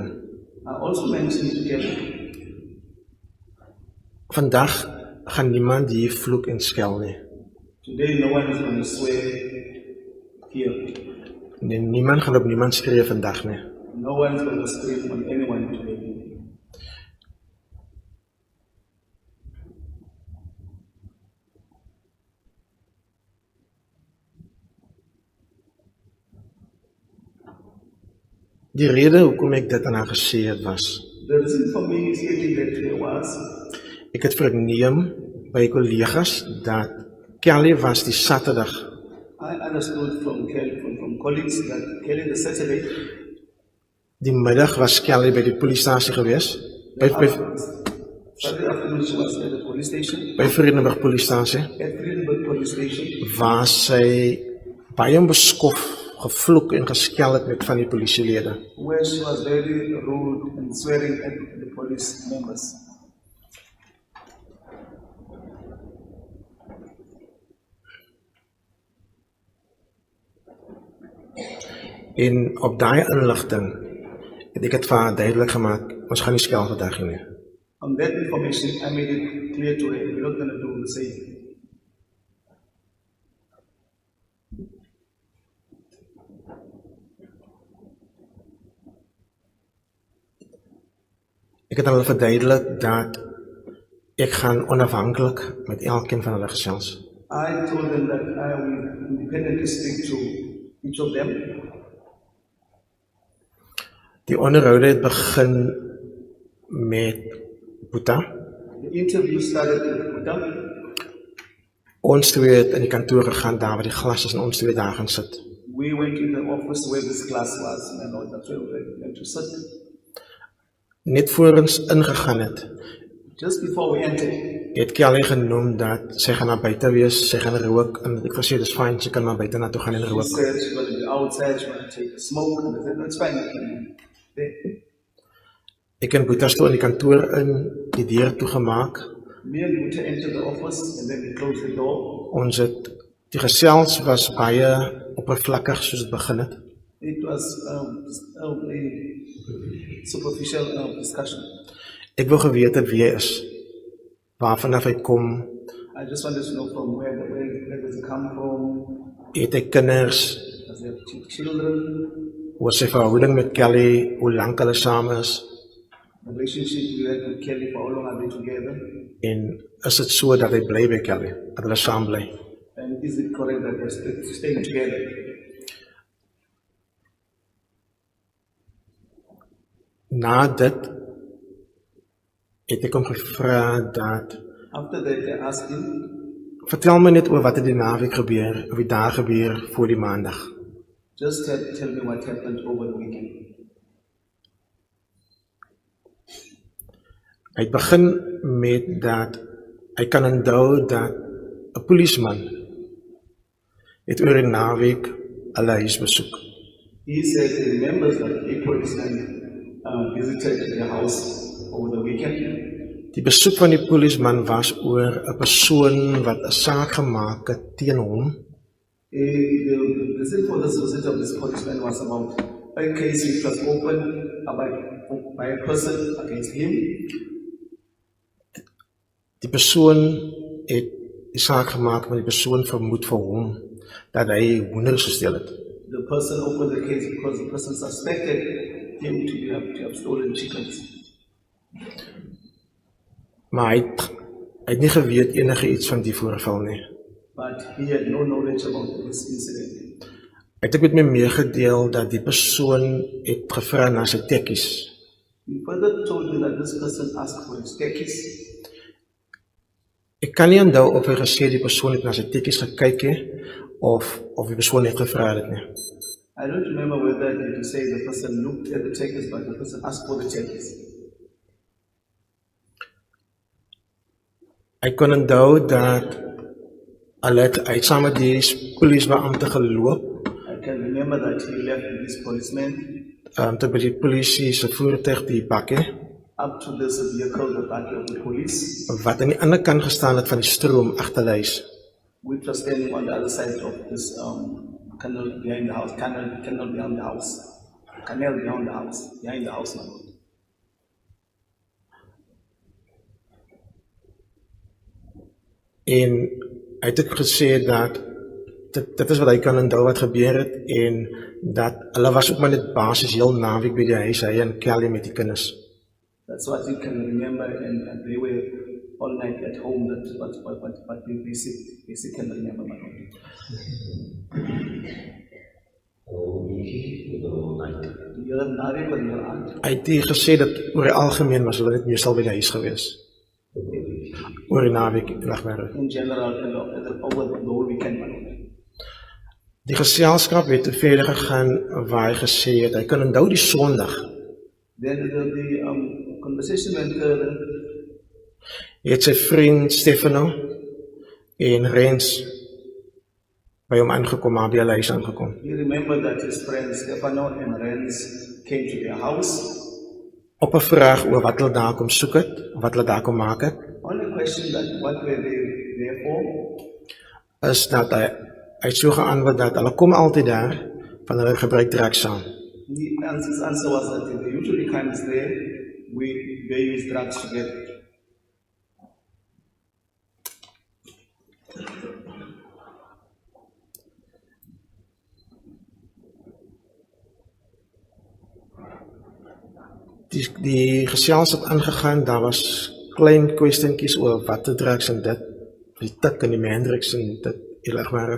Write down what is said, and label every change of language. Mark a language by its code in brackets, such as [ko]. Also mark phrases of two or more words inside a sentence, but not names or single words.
[en] I also mentioned to Kelly, [af] vandag gaan niemand hier vloek en skel nie. [en] today no one is going to swear here. [af] Nee, niemand gaan op niemand skree vandag nie. [en] No one is going to scream on anyone today. [af] Die rede hoekom ek dit aan haar gesê het was, [en] The reason for me stating that there was, [af] ek het verneem by kollegas dat Kelly was die Saterdag [en] I understood from Kelly, from colleagues that Kelly the Saturday, [af] die middag was Kelly by die polisiestasie gewees, [en] Saturday afternoon she was at the police station, [af] by Vredenburg polisiestasie, [en] at Vredenburg police station, [af] waar sy baie onbeskof gevloek en geskel het met van die polisielede. [en] where she was very rude and swearing at the police members. [af] En op daai inligting het ek het vir haar duidelik gemaak, ons gaan nie skel vandag nie. [en] On that information, I made it clear to her, we're not going to do the same. [af] Ek het aan hulle verduidelik dat ek gaan onafhanklik met elkeen van hulle gesels. [en] I told them that I will independently speak to each of them. [af] Die onderhoude het begin met Boeta. [en] The interview started with Buddha. [af] Ons twee het in die kantoor gegaan daar waar die glas is en ons twee daar gaan sit. [en] We went to the office where this class was, and all that's where we went to sit. [af] Net voor ons ingegaan het, [en] Just before we entered, [af] het Kelly genoem dat sy gaan na buite wees, sy gaan rook, en ek gesê dis fyn, sy kan na buite na toe gaan en [en] she [af] rook. [en] said she's going to be outside, she wanted to take a smoke, and I said, that's fine, you can there. [af] Ek en Boeta toe in die kantoor in, die deur toegemaak. [en] Me and Muta entered the office, and then we closed the door. [af] Ons het die gesels was baie oppervlakkig soos dit begin het. [en] It was a superficial discussion. [af] Ek wou geweet het wie hy is, waarvan af hy kom, [en] I just wanted to know from where does it come from? [af] het hy kinders, [en] Does he have children? [af] hoe is sy verhouding met Kelly, hoe lank hulle saam is, [en] The relationship we had with Kelly, for how long are they together? [af] en is dit so dat hy bly by Kelly, dat hulle saam bly. [en] And is it correct that they're staying together? [af] Na dit het ek hom gevra dat, [en] After that, they asked him, [af] vertel my net oor wat het die naweek gebeur, of die dag gebeur voor die maandag. [en] just tell me what happened over the weekend. [af] Hy het begin met dat, hy kan onthou dat 'n polisieman het oor die naweek hulle huis besoek. [en] He said he remembers that a policeman visited their house over the weekend. [af] Die besoek van die polisieman was oor 'n persoon wat 'n saak gemaak het teen hom, [en] The reason for this visit of this policeman was about a case which was opened by a person against him. [af] die persoon het die saak gemaak, maar die persoon vermoed vir hom dat hy hoenders gesteel het. [en] The person opened the case because the person suspected him to have stolen chickens. [af] Maar hy het nie geweet enige iets van die voorval nie. [en] But he had no knowledge about this incident. [af] Hy het ook met my meegedeel dat die persoon het gevra na sy tekkies. [en] He further told me that this person asked for his tekkies. [af] Ek kan nie onthou of hy gesê die persoon het na sy tekkies gekyk het, of die persoon het gevra het nie. [en] I don't remember whether he to say the person looked at the tekkies, but the person asked for the tekkies. [af] Ek kon onthou dat hulle het uit saam met die polisiebeampte geloop, [en] I can remember that he left with this policeman [af] tot by die polisie se voertuig die bakke, [en] up to this vehicle, the back of the police, [af] wat aan die ander kant gestaan het van die stroom agter die huis. [en] which was standing on the other side of this canal behind the house, canal behind the house, canal behind the house, my lord. [af] En hy het ook gesê dat dit is wat hy kan onthou wat gebeur het, en dat hulle was ook maar net basis heel naweek by die huis, hy en Kelly met die kinders. [en] That's what he can remember, and they were all night at home. That's what they basic can remember, my lord. [af] Die hele naweek wat hier aan. Hy het nie gesê dat oor die algemeen was hulle net meestal by die huis gewees. Oor die naweek wegwerk. [en] In general, over the whole weekend, my lord. [af] Die geselskap het te verder gegaan waar hy gesê het, hy kan onthou die Sondag. [en] Then the conversation went further. [af] Hy het sy vriend Stefano en Rens by hom aangekom, maar by hulle huis aangekom. [en] He remembered that his friends Stefano and Renz came to their house. [af] Op 'n vraag oor wat hulle daar kom soek het, wat hulle daar kom maak het, [en] On a question that what were they there for? [af] is dat hy het so geantwoord dat hulle kom altyd daar, van hulle gebruik drugs saam. [en] His answer was that they usually comes there, they use drugs together. [af] Die gesels het aangegaan, daar was klein kwestientjies oor wat te drugs en dit, die tik en die mandrix en dit, maar